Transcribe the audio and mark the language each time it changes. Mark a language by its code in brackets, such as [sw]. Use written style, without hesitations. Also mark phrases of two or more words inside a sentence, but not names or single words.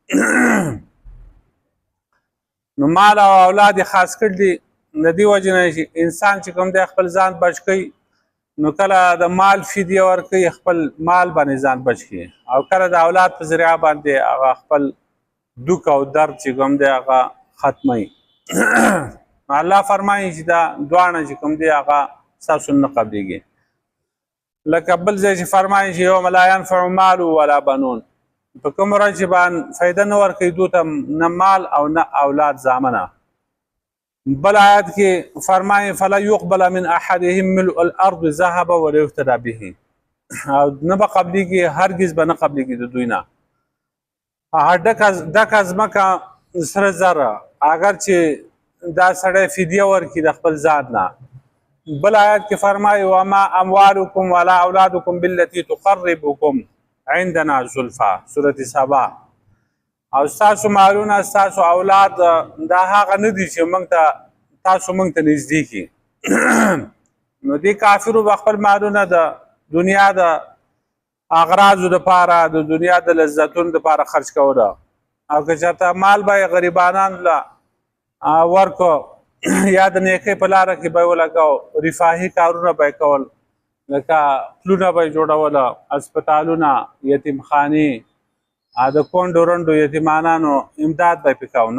[ps] نو مال او اولاد یې خاص کړي دي، د دې وجې نه چې انسان چې کوم دی خپل ځان بچ کوي، نو کله د مال فدیه ورکوي، خپل مال باندې ځان بچ کړي، او کله د اولاد په ذریعه باندې هغه خپل دوک او درد چې کوم دی هغه ختموي. الله فرمایي چې دا دواړه چې کوم دی هغه ستاسو نه قبلېږي. لکه بل ځای چې فرمایي چې [ar] یوم لا ینفع مال ولا بنون، [ps] په کوم ورځ چې باندې فایده نه ورکوي دوی ته نه مال او نه اولاد زامنه. بل آیت کې فرمایي [ar] فلا یقبل من احدهم ملء الارض ذهبا ولا یفتدى به، [ps] او نه به قبلېږي، هرګز به نه قبلېږي د دوی نه ډکه ځمکه سره زره، اگر چې دا سړی فدیه ورکړي د خپل ځان نه. بل آیت کې فرمایي [ar] وما اموالکم ولا اولادکم بالتي تقربکم عندنا زلفا، [ps] سورة سبا. او ستاسو مالونه، ستاسو اولاد دا هغه نه دي چې موږ ته تاسو موږ ته نږدې کړي. نو دې کافرو به خپل مالونه د دنیا د اغراضو دپاره، د دنیا د لذتونو دپاره خرج کوله، او که چېرته مال به یې غریبانانو له ورکو یا د نیکۍ په لاره کې به یې ولګو، رفاهي کارونه به یې کول، لکه پلونه به یې جوړوله، هسپتالونه، یتیمخانې، د کونډو رنډو یتیمانانو امداد به یې پې کوو.